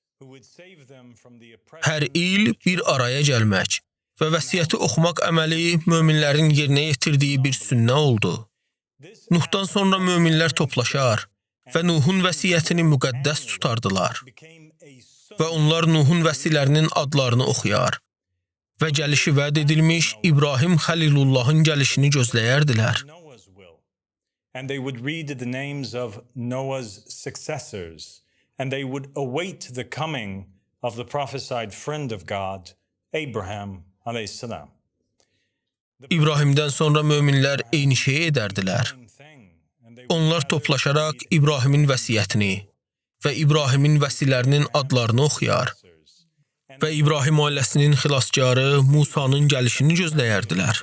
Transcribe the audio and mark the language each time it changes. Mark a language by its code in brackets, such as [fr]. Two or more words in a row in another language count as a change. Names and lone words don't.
[az] Hər il bir araya gəlmək və vəsiyyəti oxumaq əməli möminlərin yerinə yetirdiyi bir sünnə oldu. Nuhdan sonra möminlər toplaşar və Nuhun vəsiyyətini müqəddəs tutardılar. Və onlar Nuhun vəsilərinin adlarını oxuyar və gəlişi vəd edilmiş İbrahim Xəlilullahın gəlişini gözləyərdilər. [en] And they would read the names of Noah's successors, and they would await the coming of the prophesied friend of God, Abraham aleyhissalam. [az] İbrahimdən sonra möminlər eyni şeyi edərdilər. Onlar toplaşaraq İbrahimin vəsiyyətini və İbrahimin vəsilərinin adlarını oxuyar və İbrahim ailəsinin xilaskarı Musanın gəlişini gözləyərdilər.